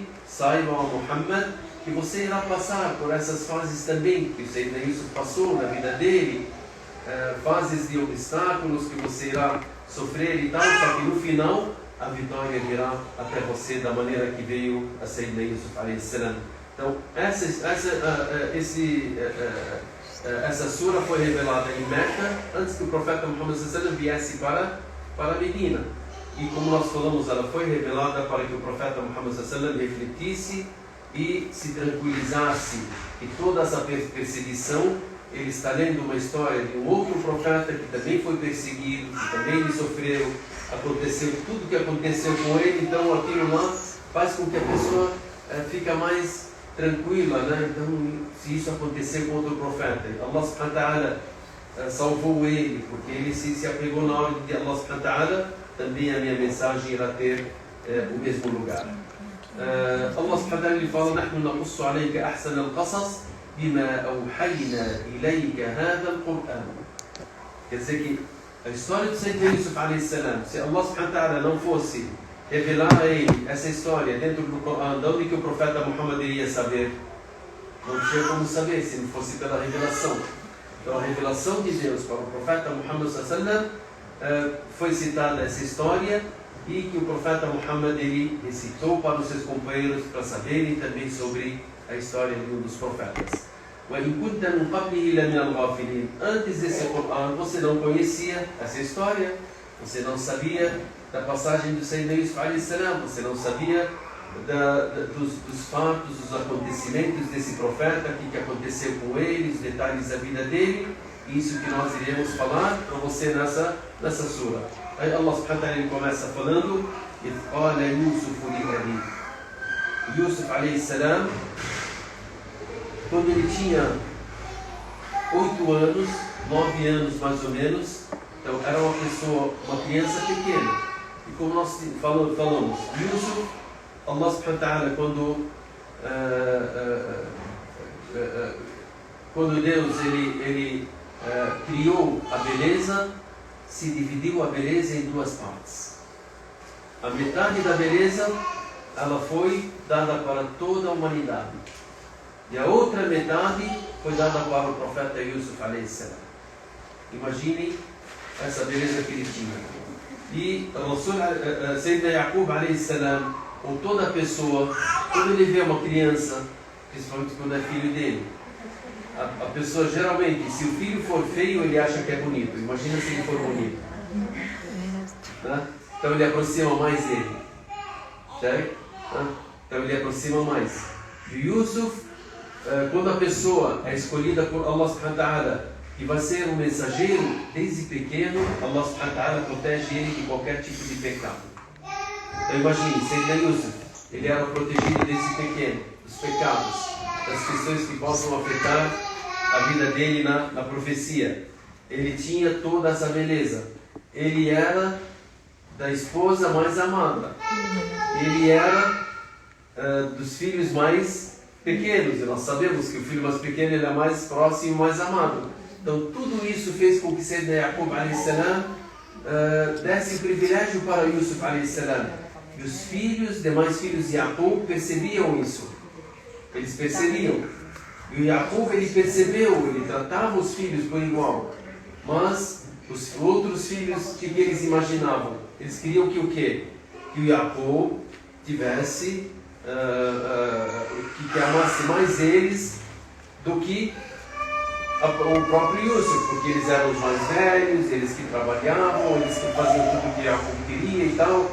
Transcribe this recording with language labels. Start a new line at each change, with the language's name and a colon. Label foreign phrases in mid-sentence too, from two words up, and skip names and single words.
Portuguese: Saibam a Muhammad que você irá passar por essas fases também, que o Sayyidina Yusuf passou na vida dele, fases de obstáculos que você irá sofrer e tal, só que no final a vitória virá até você da maneira que veio a Sayyidina Yusuf
Arabic: عليه السلام.
Portuguese: Então, essa sura foi revelada em Meca antes que o profeta Muhammad
Arabic: صلى الله عليه وسلم
Portuguese: viesse para Medina. E como nós falamos, ela foi revelada para que o profeta Muhammad
Arabic: صلى الله عليه وسلم
Portuguese: refletisse e se tranquilizasse que toda essa perseguição, ele está lendo uma história de um outro profeta que também foi perseguido, que também lhe sofreu, aconteceu tudo o que aconteceu com ele. Então aquilo lá faz com que a pessoa fique mais tranquila, né? Então, se isso acontecer com outro profeta, Allah
Arabic: سبحانه وتعالى
Portuguese: salvou ele, porque ele se apegou na ordem de Allah
Arabic: سبحانه وتعالى,
Portuguese: também a minha mensagem irá ter o mesmo lugar. Allah
Arabic: سبحانه وتعالى
Portuguese: ele fala:
Arabic: "نحن نقص عليك أحسن القصص بما أوحينا إليك هذا القرآن".
Portuguese: Quer dizer que a história de Sayyidina Yusuf
Arabic: عليه السلام,
Portuguese: se Allah
Arabic: سبحانه وتعالى
Portuguese: não fosse revelar a ele essa história dentro do Corão, de onde que o profeta Muhammad iria saber? Não tinha como saber se não fosse pela revelação. Então a revelação de Deus para o profeta Muhammad
Arabic: صلى الله عليه وسلم,
Portuguese: foi citada essa história, e que o profeta Muhammad ele recitou para os seus companheiros para saberem também sobre a história de um dos profetas.
Arabic: وَإِن كُنْتَ مِنْ قَبْلِهِ لَمِنَ الْغَافِلِينَ.
Portuguese: Antes desse Corão você não conhecia essa história, você não sabia da passagem do Sayyidina Yusuf
Arabic: عليه السلام,
Portuguese: você não sabia dos fatos, dos acontecimentos desse profeta, o que aconteceu com ele, os detalhes da vida dele. Isso que nós iremos falar para você nessa sura. Aí Allah
Arabic: سبحانه وتعالى
Portuguese: começa falando:
Arabic: "إِذْ قَالَ يُوسُفُ لِأَبِيهِ". يوسف عليه السلام,
Portuguese: quando ele tinha 8 anos, 9 anos mais ou menos, então era uma criança pequena. E como nós falamos,
Arabic: يوسف، الله سبحانه وتعالى,
Portuguese: quando Deus ele criou a beleza, se dividiu a beleza em duas partes. A metade da beleza, ela foi dada para toda a humanidade. E a outra metade foi dada para o profeta Yusuf
Arabic: عليه السلام.
Portuguese: Imaginem essa beleza que ele tinha. E o
Arabic: سيدنا يعقوب عليه السلام,
Portuguese: ou toda pessoa, quando ele vê uma criança, principalmente quando é filho dele, a pessoa geralmente, se o filho for feio, ele acha que é bonito. Imagina se ele for bonito. Né? Então ele aproxima mais dele. Certo? Então ele aproxima mais. E Yusuf, quando a pessoa é escolhida por Allah
Arabic: سبحانه وتعالى
Portuguese: e vai ser um mensageiro, desde pequeno, Allah
Arabic: سبحانه وتعالى
Portuguese: protege ele de qualquer tipo de pecado. Então imagine, Sayyidina Yusuf, ele era protegido desde pequeno dos pecados, das questões que possam afetar a vida dele na profecia. Ele tinha toda essa beleza. Ele era da esposa mais amada. Ele era dos filhos mais pequenos. E nós sabemos que o filho mais pequeno ele é mais próximo e mais amado. Então tudo isso fez com que Sayyidina Yaqub
Arabic: عليه السلام
Portuguese: desse o privilégio para Yusuf
Arabic: عليه السلام.
Portuguese: E os demais filhos de Yaqub percebiam isso. Eles percebiam. E o Yaqub ele percebeu, ele tratava os filhos por igual. Mas os outros filhos, o que eles imaginavam? Eles queriam que o quê? Que o Yaqub tivesse, que amasse mais eles do que o próprio Yusuf, porque eles eram os mais velhos, eles que trabalhavam, eles que faziam tudo o que Yaqub queria e tal.